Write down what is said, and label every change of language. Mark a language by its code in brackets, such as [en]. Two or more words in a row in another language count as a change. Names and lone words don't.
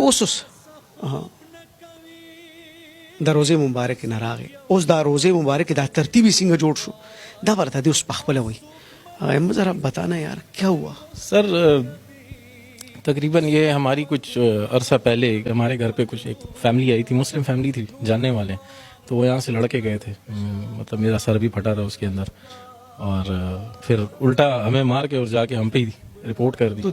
[ps] اوس د روزه مبارک نه راغی، اوس دا روزه مبارک دا ترتیبی څنګه جوړ شو دا ورته دی اوس پخپله وای. [ur] احمد ذرا بتانا یار کیا ہوا؟ سر تقریباً یہ ہماری کچھ عرصہ پہلے ہمارے گھر پہ کچھ ایک فیملی آئی تھی، مسلم فیملی تھی، جاننے والے، تو وہ یہاں سے لڑکے گئے تھے. مطلب میرا سر بھی پھٹا رہا اس کے اندر، اور پھر الٹا ہمیں مار کے اور جا کے ہم پہ ہی رپورٹ کر دی.